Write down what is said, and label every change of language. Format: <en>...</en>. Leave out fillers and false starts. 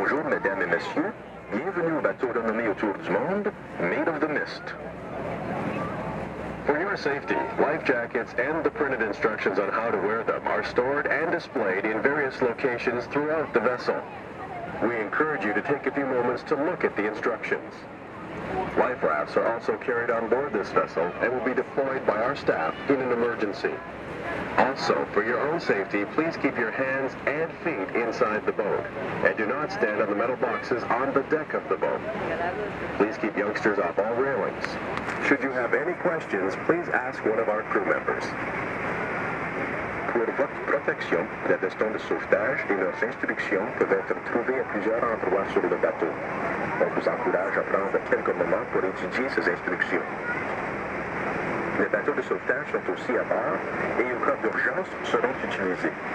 <fr>Mesdames et messieurs, bienvenue au bateau renommé autour du monde, Maid of the Mist.</fr> <en>For your safety, life jackets and the printed instructions on how to wear them are stored and displayed in various locations throughout the vessel. We encourage you to take a few moments to look at the instructions. Life rafts are also carried on board this vessel and will be deployed by our staff in an emergency. Also, for your own safety, please keep your hands and feet inside the boat, and do not stand on the metal boxes on the deck of the boat. Please keep youngsters off all railings. Should you have any questions, please ask one of our crew members.</en> <fr>Pour votre protection, les vestons de sauvetage et leurs instructions peuvent être trouvés à plusieurs endroits sur le bateau. On vous encourage à prendre quelques moments pour étudier ces instructions. Les bateaux de sauvetage sont aussi à bord et aux cas d'urgence seront utilisés.</fr>